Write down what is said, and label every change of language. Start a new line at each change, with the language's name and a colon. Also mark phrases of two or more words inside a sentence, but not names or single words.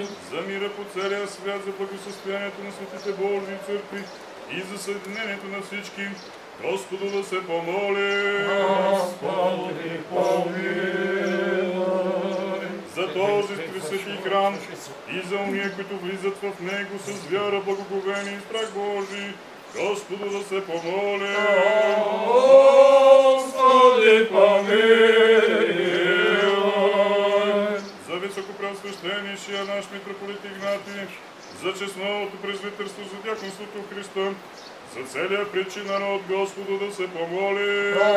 Bulgarian: За мира по целия свят, за благосъстоянието на светите Божии църкви и за съединението на всички, Господу да се помоли. Господи, помилуй. За този свети храм и за уния, които влизат в него с вяра, благоговение и страх Божий, Господу да се помоли. Господи, помилуй. За високопреосвещенишия наш митрополит Игнатий, за честното презвитерство, за дяконството в Христа, за целия притчи народ, Господу да се помоли.